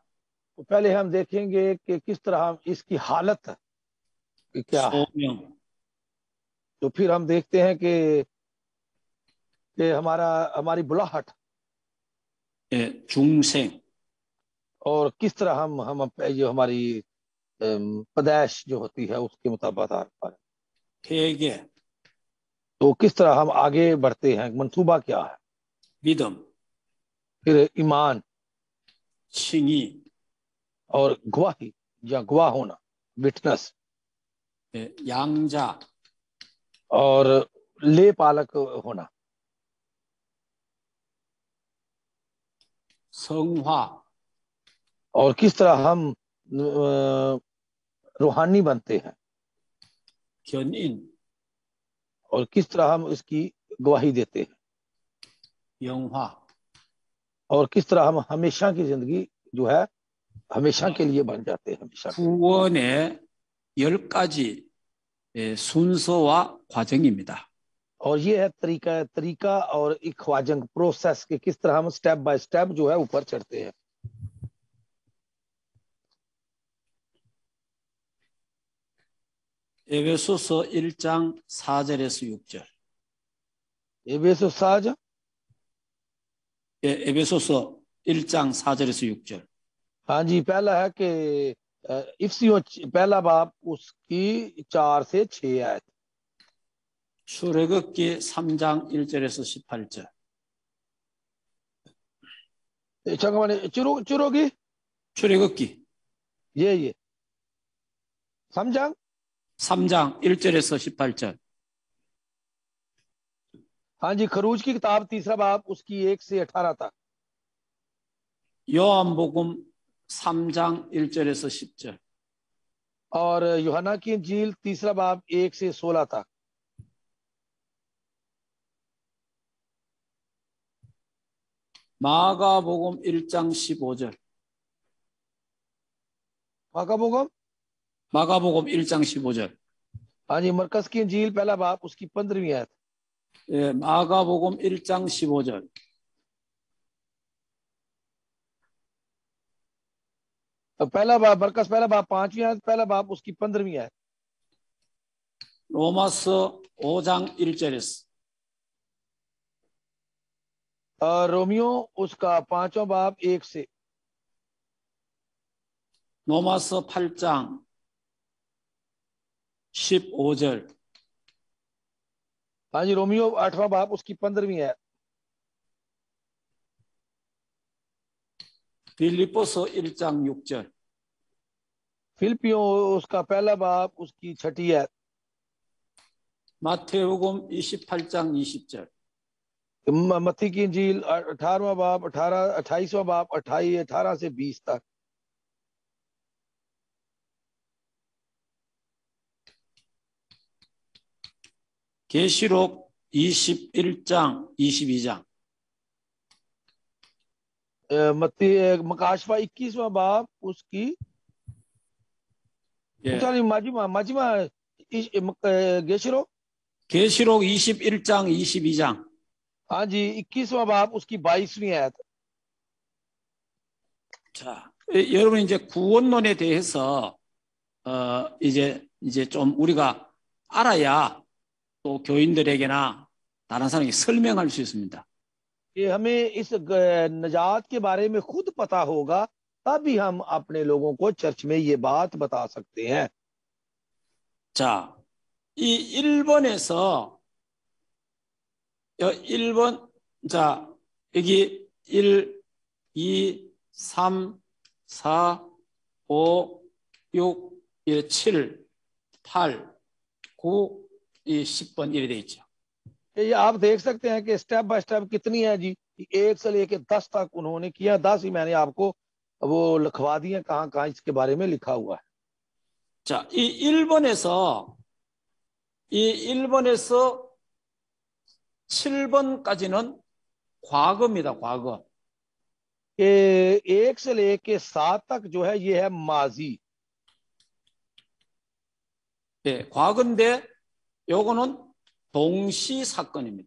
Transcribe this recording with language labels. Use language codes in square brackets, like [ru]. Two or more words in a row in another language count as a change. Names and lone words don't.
[ur] تو پہلے ہم دیکھیں گے کہ کس طرح ہم اس کی حالت کہ کیا ہے. [ko] 소명, [ur] تو پھر ہم دیکھتے ہیں کہ ہماری بلاہٹ, [ko] 예, 중생, [ur] اور کس طرح ہم جو ہماری پیدائش جو ہوتی ہے اس کے مطابق, [ko] 회개, [ur] تو کس طرح ہم آگے بڑھتے ہیں، منصوبہ کیا ہے. [ko] 믿음, [ur] پھر ایمان [ko] 칭의, [ur] اور گواہی یا گواہ ہونا، وٹنس, [ko] 예, 양자, [ur] اور لے پالک ہونا, [ko] 성화, [ur] اور کس طرح ہم روحانی بنتے ہیں, [ko] 견인, [ur] اور کس طرح ہم اس کی گواہی دیتے ہیں, [ko] 영화. [ur] اور کس طرح ہم ہمیشہ کی زندگی جو ہے ہمیشہ کے لیے بن جاتے ہیں. हमेशा [ko] 구원의 10가지 순서와 과정입니다. [ur] اور یہ ہے طریقہ اور ایک خواجنگ پروسیس کے کس طرح ہم [en] step by step [ur] جو ہے اوپر چڑھتے ہیں. [ko] 에베소서 1장 4절에서 6절. [ur] افسس 4 [ko] 에베소서 1장 4절에서 6절. [ur] ہاں جی، پہلا ہے کہ افسیوں پہلا باب اس کی 4 سے 6 آیت. [ko] 출애굽기 3장 1절에서 18절. 잠깐만요. 쭈룩이? 출애굽기 예. 3장? 3장 1절에서 18절. [ur] ہاں جی، خروج کی کتاب تیسرا باب اس کی 1 سے 18 تک. [ko] 요한복음 3장 1절에서 10절. [ur] اور یوحنا کی انجیل تیسرا باب 1 سے 16 تک. [ko] 마가복음 1장 15절. माकाबोगम? 마가복음 1장 15절. [ur] ہاں جی، مرقس کی انجیل پہلا باب اس کی 15ویں آیت. [ko] 예, 마가복음 1장 15절. [ur] پہلا باب مرقس پہلا باب 5ویں آیت، پہلا باب اس کی 15ویں آیت. [ko] 로마서 5장 1절에서. [ur] اور رومیو اس کا 5واں باب 1 سے. [ko] 로마서 8장 15절. [ur] ہاں جی، رومیو 8واں باب اس کی 15ویں آیت. [ko] 빌립보서 1장 6절. [ur] فلپیو اس کا پہلا باب اس کی 6ٹھی آیت. [ko] 마태복음 28장 20절. [ur] متی کی انجیل 18واں باب 28واں باب 18 سے 20 تک. [ko] 계시록 21장 22장. [ur] متی مکاشفہ 21واں باب اس کی [ko] 예. 마지막 गेशरो। 계시록 21장 22장. [ur] ہاں جی، 21واں باب اس کی 22ویں آیت. [ko] 자, 여러분 이제 구원론에 대해서 이제 좀 우리가 알아야 또 교인들에게나 다른 사람에게 설명할 수 있습니다. [ur] کہ ہمیں اس نجات کے بارے میں خود پتا ہوگا، تبھی ہم اپنے لوگوں کو چرچ میں یہ بات بتا سکتے ہیں. [ko] 자, 이 1번에서 1번, 자, 여기 1, 2, 3, 4, 5, 6, 7, 8, 9, 10번 이렇게 돼 있죠. [ur] یہ آپ دیکھ سکتے ہیں کہ [en] step by step [ur] کتنی ہے جی، 1 سے لے کے 10 تک انہوں نے کیا. 10 ہی میں نے آپ کو وہ لکھوا دیے کہاں کہاں اس کے بارے میں لکھا ہوا ہے. [ko] 자, 이 1번에서 7번까지는 과거입니다. 과거. [ur] کہ 1 سے لے کے 7 تک جو ہے یہ ہے ماضی. [ko] 예, 과거인데 요거는 동시 사건입니다.